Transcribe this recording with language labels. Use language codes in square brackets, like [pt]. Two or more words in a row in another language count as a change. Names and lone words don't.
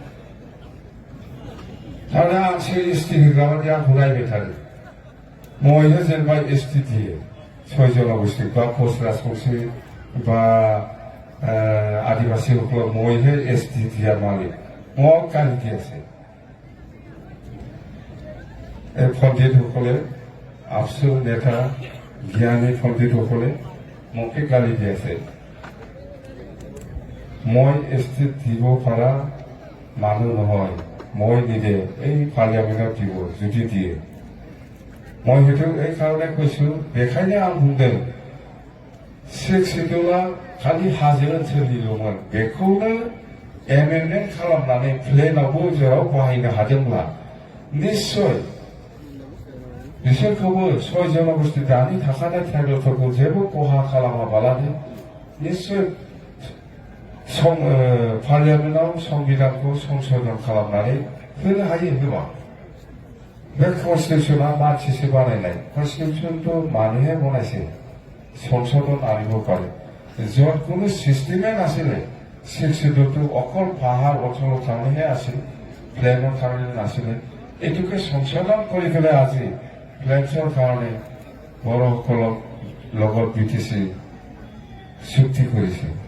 [as] তাৰমানে আছে ST হিচাপে ঘূৰাই থাকে, মইহে যেনিবা ST দিয়ে 6 জনগোষ্ঠীক বা কোচ ৰাজবংশী বা আদিবাসীসকলক মইহে ST দিয়া মালিক, মোক গালি দি আছে এই পণ্ডিতসকলে, আপচু নেতা জ্ঞানী পণ্ডিতসকলে মোকে গালি দি আছে। মই ST দিব পৰা মানুহ নহয়, মই নিদে এই পাৰ্লিয়ামেণ্টত দিব যদি দিয়ে। মই সেইটো এই কাৰণে কৈছো, [brx] बेखायनो आं बुंदों 6 शिड्युला खालि हाजो ओनसोलनिल'मोन, बेखौनो एमेन्डमेन्ट खालामनानै प्लेनावबो जेराव बाहायनो हादोंब्ला निश्चय बिसोरखौबो 6 जनगोष्ठी दानि थाखानाय ट्राइबेलफोरखौ जेबो खहा खालामाबालानो निश्चय पार्लियामेन्टआव संबिधानखौ संशोधन खालामनानै होनो हायो गोबां। बे कनस्टिटिउसना मानसिसो बानायनाय, कनस्टिटिउसनखौ [as] মানুহে বনাইছে, সংশোধন আনিব পাৰে। য'ত কোনো চিষ্টেমে নাছিলে, 6 শিডিউলটো অকল পাহাৰ অঞ্চলৰ কাৰণেহে আছিল, প্লেনৰ কাৰণে নাছিলে। এইটোকে সংশোধন কৰি পেলাই আজি প্লেনছৰ কাৰণে বড়োসকলক লগত BTC চুক্তি কৰিছে।